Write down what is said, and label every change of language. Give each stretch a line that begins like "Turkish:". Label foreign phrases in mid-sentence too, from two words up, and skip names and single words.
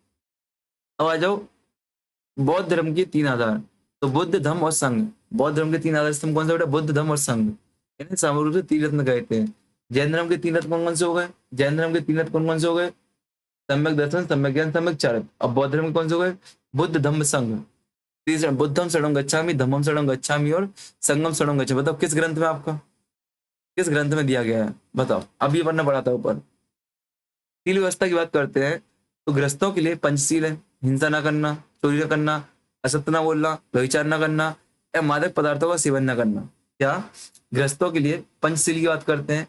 Hindi: अब आ जाओ बौद्ध धर्म के तीन आधार, तो बुद्ध धम्म और संघ। बौद्ध धर्म के तीन आधार स्तंभ कौन सा बेटा, बुद्ध धम्म और संघ, इन्हें सामूहिक रूप से तीन रत्न कहते हैं। जैन धर्म के तीन रत्न कौन कौन से हो गए, जैन धर्म के तीन रत्न कौन कौन से हो गए, सम्यक दर्शन, सम्यक ज्ञान, सम्यक चारित्र। अब बौद्ध धर्म के कौन से हो गए, बुद्ध धम्म संघ।
Pali: तीसरा बुद्धम शरणं गच्छामि, धम्मम शरणं गच्छामि और संगम शरणं गच्छामि।
Hindi: बताओ किस ग्रंथ में आपका, किस ग्रंथ में दिया गया है, बताओ। अब ये पढ़ना पड़ा था ऊपर। शील व्यवस्था की बात करते हैं तो गृहस्थों के लिए पंचशील है, हिंसा ना करना, चोरी ना करना, असत्य ना बोलना, व्यभिचार ना करना, या मादक पदार्थों का सेवन ना करना। क्या, गृहस्थों के लिए पंचशील की बात करते हैं।